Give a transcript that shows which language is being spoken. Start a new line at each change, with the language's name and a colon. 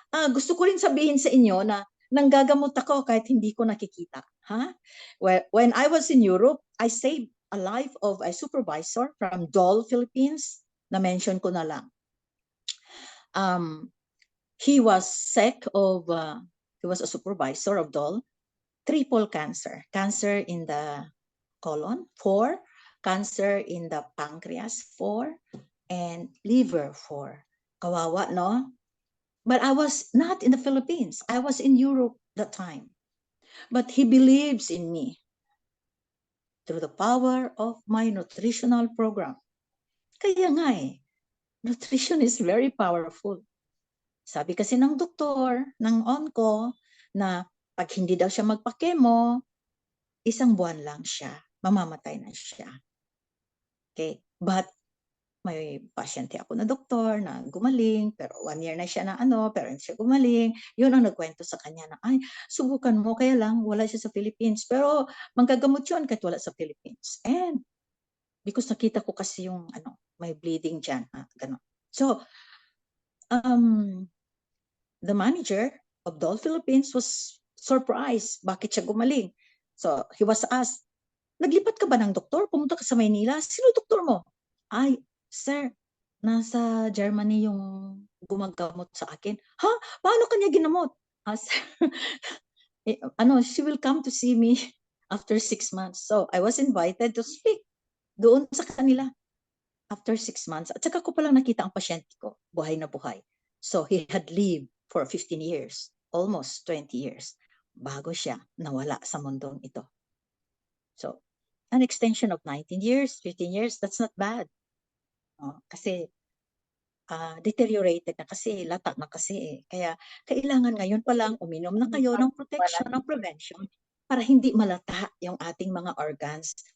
Filipino: Gusto ko rin sabihin sa inyo na nanggagamot ako kahit hindi ko nakikita.
English: When I was in Europe, I saved a life of a supervisor from Dole, Philippines.
Filipino: Na-mention ko na lang.
English: He was sick of he was a supervisor of DOL, triple cancer. Cancer in the colon, 4, cancer in the pancreas, 4, and liver, 4.
Filipino: Kawawa, no?
English: But I was not in the Philippines. I was in Europe that time. But he believes in me through the power of my nutritional program.
Filipino: Kaya nga
English: nutrition is very powerful.
Filipino: Sabi kasi ng doktor, ng onco, na pag hindi daw siya magpa-chemo, 1 buwan lang siya, mamamatay na siya. Okay, but may pasyente ako na doktor na gumaling, pero 1 year na siya na pero hindi siya gumaling. Yun ang nagkwento sa kanya na, ay, subukan mo, kaya lang wala siya sa Philippines. Pero manggagamot yun kahit wala sa Philippines. And because nakita ko kasi yung may bleeding dyan, gano'n.
English: So, the manager of Dole Philippines was surprised.
Filipino: Bakit siya gumaling? So,
English: he was asked,
Filipino: naglipat ka ba ng doktor? Pumunta ka sa Maynila? Sino doktor mo? Ay, sir, nasa Germany yung gumagamot sa akin. Ha? Paano kanya ginamot?
English: Sir, she will come to see me after 6 months. So, I was invited to speak
Filipino: doon sa kanila
English: after 6 months.
Filipino: At saka ko palang nakita ang pasyente ko, buhay na buhay.
English: So, he had lived for 15 years, almost 20 years,
Filipino: bago siya nawala sa mundong ito.
English: So, an extension of 19 years, 15 years, that's not bad.
Filipino: Kasi deteriorated na kasi, lata na kasi Kaya kailangan ngayon pa lang uminom na kayo ng protection, ng prevention, para hindi malata yung ating mga organs.